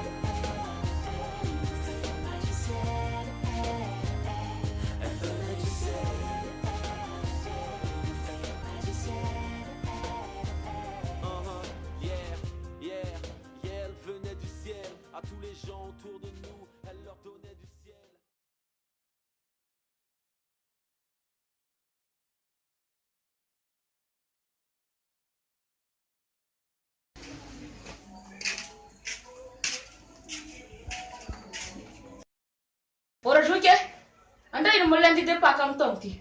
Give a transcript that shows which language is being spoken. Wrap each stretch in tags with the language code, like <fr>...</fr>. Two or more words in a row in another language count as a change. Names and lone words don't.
<fr>C'est une magicienne. Elle venait du ciel, c'est une magicienne. Yeah, yeah, yeah, elle venait du ciel. À tous les gens autour de nous, elle leur donnait du ciel.</fr> <mg>Ora zoky e, andray no mbola andidy paka amin'ny taona ty.</mg>